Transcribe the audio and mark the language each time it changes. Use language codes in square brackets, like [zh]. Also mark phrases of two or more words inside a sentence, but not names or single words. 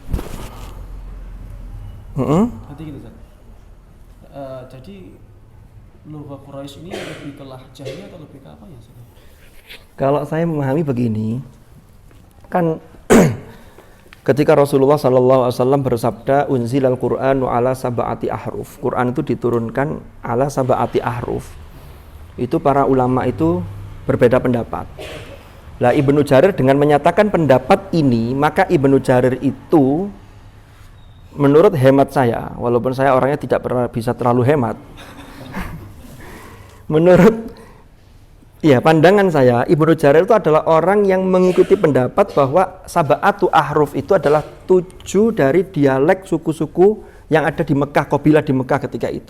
[id] Berarti gitu kan. Jadi lugha Quraisy ini lebih ke lahjahnya atau lebih ke apa ya? Kalau saya memahami begini, kan ketika Rasulullah SAW bersabda [ar] أنزل القرآن على سبعة أحرف, [id] Quran itu diturunkan [ar] على سبعة أحرف, [id] itu para ulama itu berbeda pendapat. Lah Ibnu Jarir dengan menyatakan pendapat ini, maka Ibnu Jarir itu menurut hemat saya, walaupun saya orangnya tidak pernah bisa terlalu hemat menurut pandangan saya, Ibnu Jarir itu adalah orang yang mengikuti pendapat bahwa [ar] سبعة أحرف [id] itu adalah 7 dari dialek suku-suku yang ada di Mekah, kabilah di Mekah ketika itu.